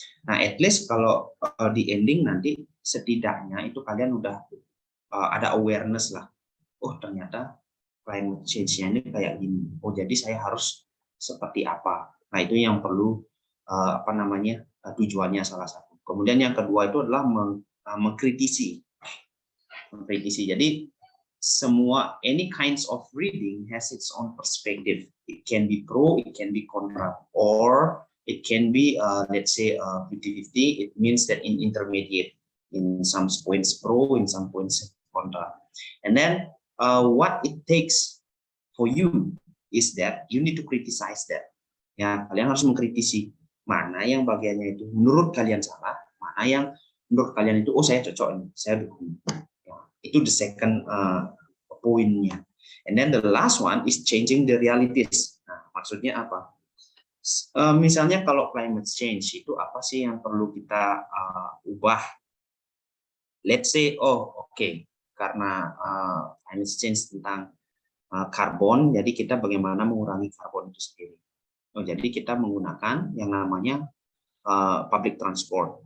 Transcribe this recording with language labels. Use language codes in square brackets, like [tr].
[id] Nah, [en] at least [id] kalau di ending nanti setidaknya itu kalian udah ada awareness lah. Oh, ternyata climate change-nya ini kayak gini. Oh, jadi saya harus seperti apa? Nah, itu yang perlu apa namanya tujuannya salah satu. Kemudian yang kedua itu adalah mengkritisi. Jadi semua [en] any kinds of reading has its own perspective. It can be pro, it can be contra, or it can be let's say 50-50. It means that in intermediate, in some points pro, in some points contra. And then what it takes for you is that you need to criticize that. [id] Ya, kalian harus mengkritisi mana yang bagiannya itu menurut kalian salah, mana yang menurut kalian itu oh saya cocok ini, saya dukung. Itu [en] the second [id] poinnya. [en] And then the last one is changing the realities. [id] Nah, maksudnya apa? Misalnya kalau climate change itu apa sih yang perlu kita ubah? [en] Let's say, [id] oh oke, karena climate change tentang karbon, jadi kita bagaimana mengurangi karbon itu sendiri. Oh, jadi kita menggunakan yang namanya public transport.